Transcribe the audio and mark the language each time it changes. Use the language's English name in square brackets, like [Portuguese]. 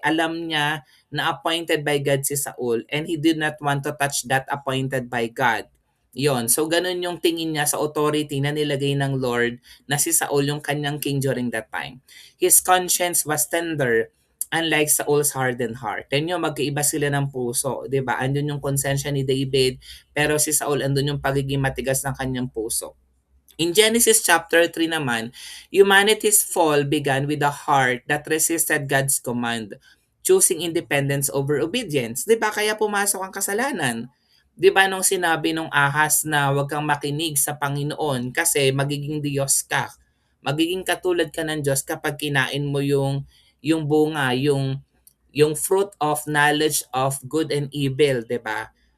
[Filipino] Alam niya na [English] appointed by God si Saul and he did not want to touch that appointed by God. Yon. [Filipino] So ganun yung tingin niya sa authority na nilagay ng Lord na si Saul yung kanyang king [English] during that time. His conscience was tender unlike Saul's hardened heart. [Filipino] Then yung magkaiba sila ng puso, 'di ba? Andun yung konsensya ni David, pero si Saul andun yung pagiging matigas ng kanyang puso. [English] In Genesis chapter 3 naman, humanity's fall began with a heart that resisted God's command, choosing independence over obedience. [Filipino] 'Di ba kaya pumasok ang kasalanan? 'Di ba nung sinabi nung ahas na huwag kang makinig sa Panginoon kasi magiging Diyos ka. Magiging katulad ka ng Diyos kapag kinain mo yung bunga, yung [English] fruit of knowledge of good and evil, [Filipino] 'di ba?